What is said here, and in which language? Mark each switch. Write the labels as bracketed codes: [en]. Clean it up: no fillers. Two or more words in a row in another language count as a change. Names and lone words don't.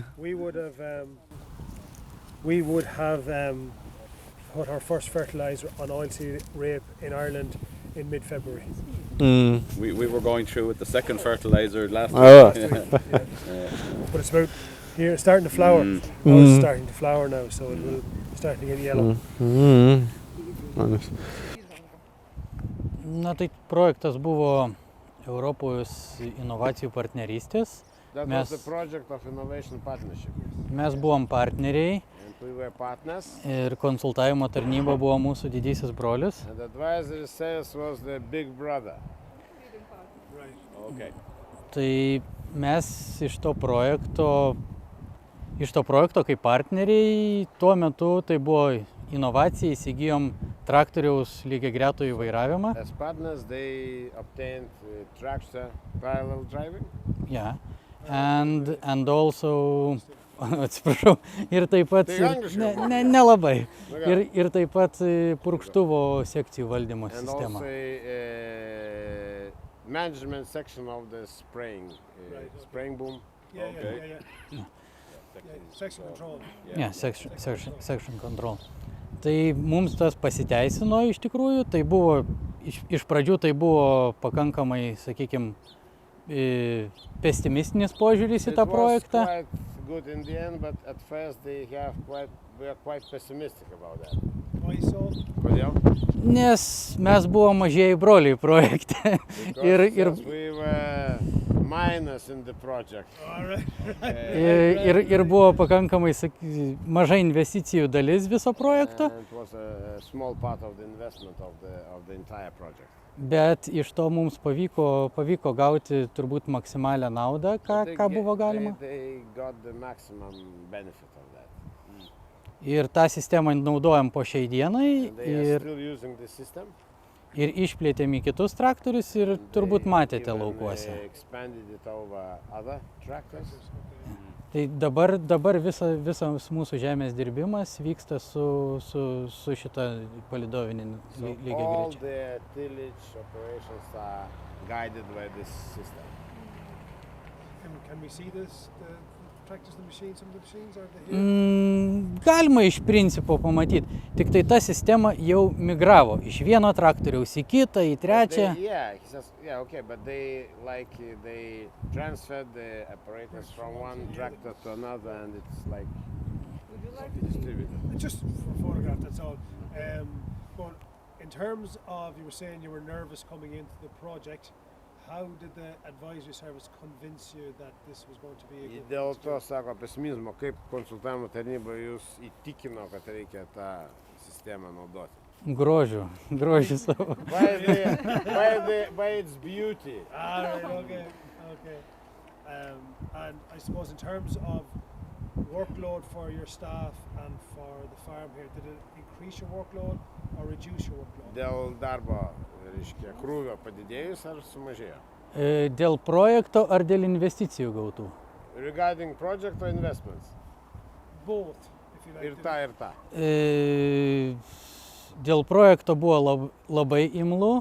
[en] We would have put our first fertilizer on oilseed rape in Ireland in mid-February. We were going through with the second fertilizer last Oh. week. But it's about here starting to flower. Oh, it's starting to flower now, so it will start to get yellow. [lt] Na tai projektas buvo Europos inovacijų partnerystės. [en] That [lt] Mes- [en] was the project of innovation partnership. [lt] Mes buvom partneriai [en] And we were partners. [lt] ir konsultavimo tarnyba buvo mūsų didysis brolis. [en] And the advisory sales was the big brother. Okay. [lt] Tai mes iš to projekto kaip partneriai tuo metu tai buvo inovacija, įsigijom traktoriaus lygiagretų įvairavimą. [en] As partners, they obtained tractor parallel driving. Yeah. And also, [lt] atsiprašau, ir taip pat, Tai angliškai nelabai, [en] Okay. [lt] ir taip pat purkštuvo sekcijų valdymo [en] And [lt] sistemą. [en] also management section of the spraying, spraying boom. Yeah. Section control. Yeah, section control. [lt] Tai mums tas pasiteisino iš tikrųjų, tai buvo, iš pradžių tai buvo pakankamai, sakykime, pesimistinis požiūris į tą projektą. [en] It was quite good in the end, but at first they were quite pessimistic about that. Why so? [lt] Kodėl? Nes mes buvom mažieji broliai projekte. [en] Because we were minus in the project. [lt] Ir buvo pakankamai maža investicijų dalis viso projekto. [en] And it was a small part of the investment of the entire project. [lt] Bet iš to mums pavyko gauti turbūt maksimalią naudą, ką buvo galima. [en] They got the maximum benefit of that. [lt] Ir tą sistemą naudojam po šiai dienai ir išplėtėm į kitus traktorius ir turbūt matėte laukuose. Tai dabar visas mūsų žemės dirbimas vyksta su šita palidovinė lygia greičia. [en] Can we see this, the tractors, the machines, some of the machines, are they here? [lt] Galima iš principo pamatyti, tik tai ta sistema jau migravo iš vieno traktoriaus į kitą, į trečią. [en] Okay, but they transferred the apparatus from one tractor to another and it's like distributed. Just for a photograph, that's all. But in terms of, you were saying you were nervous coming into the project. How did the advisory service convince you that this was going to be a good [lt] Dėl to, sako, pesimizmo, kaip konsultavimo tarnyba jūs įtikino, kad reikia tą sistemą naudoti? Grožiu savo. [en] By its beauty. Okay. And I suppose in terms of workload for your staff and for the farm here, did it increase your workload or reduce your workload? [lt] Dėl darbo, reiškia, krūvio padidėjus ar sumažėjo? Dėl projekto ar dėl investicijų gautų? [en] Regarding project or investments? Both, if you like. [lt] Ir ta. Dėl projekto buvo labai imlu.